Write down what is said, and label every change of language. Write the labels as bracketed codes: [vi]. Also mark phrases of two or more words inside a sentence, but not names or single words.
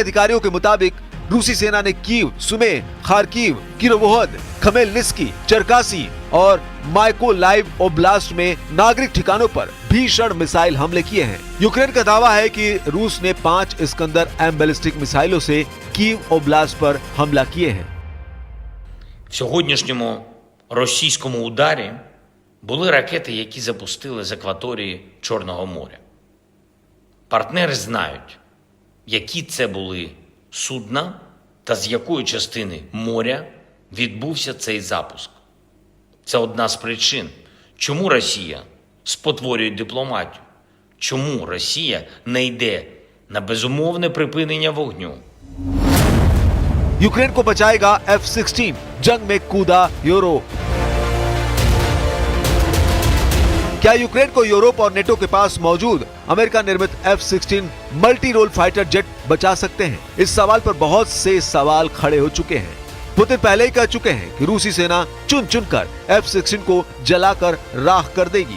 [hi] यूक्रेनी अधिकारियों के मुताबिक रूसी सेना ने कीव, सुमे, खारकीव, किरोवोहद, खमेलनिस्की, चरकासी और माइकोलाइव ओब्लास्ट में नागरिक ठिकानों पर भीषण मिसाइल हमले किए हैं। यूक्रेन का दावा है कि रूस ने 5 इस्कंदर एम बैलिस्टिक मिसाइलों से कीव ओब्लास्ट पर हमला किए हैं। [uk] В сьогоднішньому російському ударі були ракети, які запустили з акваторії Чорного моря. Партнери знають, які це були судна та з якої частини моря відбувся цей запуск. Це одна з причин, чому Росія спотворює дипломатію, чому Росія не йде на безумовне припинення вогню. [hi] यूक्रेन को बचाएगा F-16, जंग में कूदा यूरोप। क्या यूक्रेन को यूरोप और नेटो के पास मौजूद अमेरिका निर्मित F-16 [en] multi role fighter jet [hi] बचा सकते हैं? इस सवाल पर बहुत से सवाल खड़े हो चुके हैं। पुतिन पहले ही कह चुके हैं कि रूसी सेना चुन चुनकर F-16 को जलाकर राख कर देगी।